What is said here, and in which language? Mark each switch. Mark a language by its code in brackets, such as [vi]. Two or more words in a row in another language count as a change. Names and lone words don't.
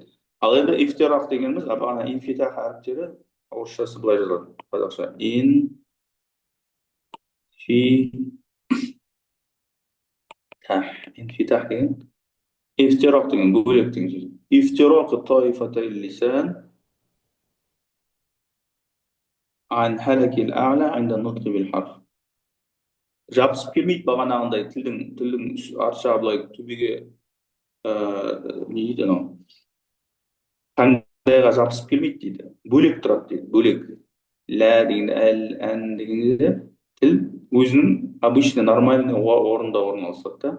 [kk] Ал енді ифтирақ дегеніміз, бағана инфитах әріптері орысшасы былай жазылады, қазақша. Инфитах деген, ифтирақ деген бөлек деген сөз. [ar] افتراق طائفتي اللسان عن الحنك الأعلى عند النطق بالحرف. [kk] Жабысып келмейді бағанағындай тілдің арша былай төбеге не дейді анау? Таңдайға жабысып келмейді дейді. Бөлек тұрады дейді, бөлек. Лә деген, ән дегенде тіл өзінің [ru] обычно нормальный [kk] орында орналасады да.